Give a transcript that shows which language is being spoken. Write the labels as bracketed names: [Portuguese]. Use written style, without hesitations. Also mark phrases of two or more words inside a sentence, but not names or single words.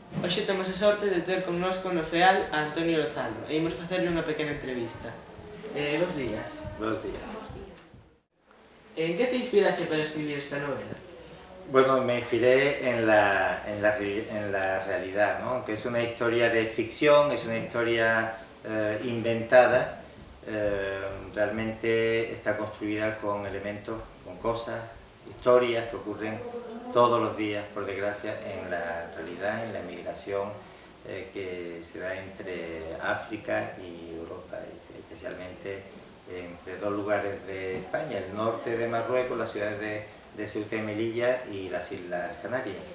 [Galician] Hoxe temos a sorte de ter connosco no FEAL a Antonio Lozano e imos facerle unha pequena entrevista. Bos días. [Spanish] Buenos días. [Galician] En que te inspirache para escribir esta novela? [Spanish] Bueno, me inspiré en la realidad, ¿no? Que es una historia de ficción, es una historia inventada, realmente está construida con elementos, con cosas, historias que ocurren todos los días, por desgracia, en la realidad, en la emigración que se da entre África y Europa, especialmente entre dos lugares de España, el norte de Marruecos, las ciudades de Ceuta y Melilla y las Islas Canarias.